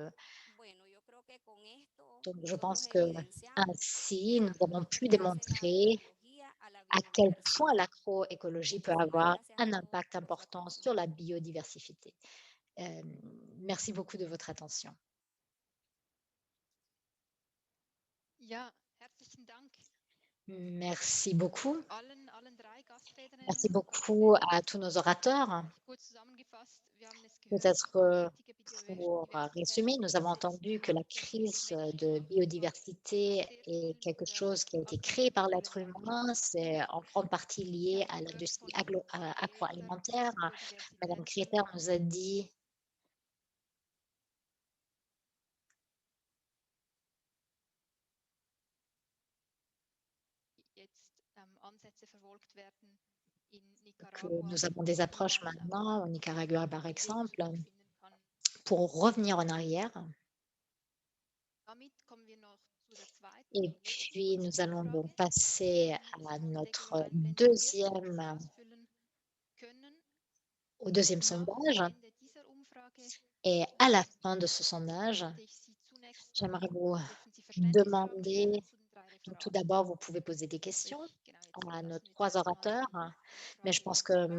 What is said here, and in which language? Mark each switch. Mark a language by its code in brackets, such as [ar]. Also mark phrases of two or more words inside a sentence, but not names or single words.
[fr] Donc je pense que ainsi, nous avons pu démontrer à quel point l'agroécologie peut avoir un impact important sur la biodiversité. Merci beaucoup de votre attention. [de] Ja, herzlichen Dank [fr] Merci beaucoup. [de] allen drei Gastrednerinnen [fr] Merci [de] und [fr] beaucoup [de] Gastrednern. [fr] à tous nos orateurs. [de] Kurz zusammengefasst, wir haben es gehört, [fr] Peut-être [de] nachhaltige [fr] pour [de] Biodiversität [fr] résumer, nous avons [de] setzt [fr] entendu que la [de] auf [fr] crise de [de] menschliche [fr] biodiversité [de] sehr [fr] est [de] viel [fr] quelque [de] der [fr] chose qui a été créé par l'être [de] agrokulturellen [fr] humain. [de] Landwirtschaft [fr] C'est en grande partie lié à [de] gehört [fr] l'industrie [de] von Greta, [fr] agroalimentaire. [de] dass [fr] Madame [de] Biodiversität [fr] Kreter nous a dit [de] jetzt Ansätze verfolgt werden in [fr] que [de] Nicaragua, [fr] nous avons des [de] wie [fr] approches [de] man [fr] maintenant, au Nicaragua par [de] einen Weg [fr] exemple, [de] zurückfinden kann. [fr] pour revenir en arrière. [de] Damit kommen wir noch zu der zweiten [fr] Et [de] und letzten [fr] puis, nous allons [de] Kurzschlussfrage, [fr] donc passer [de] die [fr] à [de] von [fr] notre [de] Deborah einblenden wird, Sie ausfüllen können. [fr] au deuxième [de] Nach [fr] sondage. [de] Ende dieser Umfrage [fr] Et à la fin de ce sondage, [de] bitte ich Sie zunächst [fr] j'aimerais vous [de] dürfen Sie Verständnisfragen [fr] demander, [de] stellen zu den drei [fr] donc tout [de] Referaten. [fr] d'abord, vous pouvez poser des [de] Aber [fr] questions [de] ich, genau, jetzt [fr] à nos [de] lassen wir [fr] 3 [de] zuerst mal [fr] orateurs, [de] die [fr] mais je [de] Umfrage [fr] pense que [de] laufen.